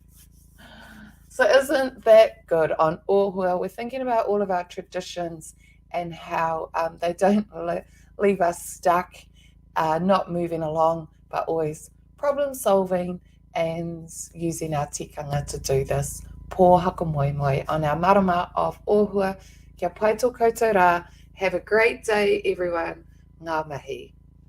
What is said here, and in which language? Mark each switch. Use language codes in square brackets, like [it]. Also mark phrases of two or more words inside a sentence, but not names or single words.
[en] So isn't that good on Ohua? We're thinking about all of our traditions and how they don't leave us stuck, not moving along, but always problem solving and using our tikanga to do this. [mi] Pō haka moe [en] on our [mi] marama of Ohua. Kia pai tō koutou rā. [en] Have a great day, everyone. [mi] Ngā mihi.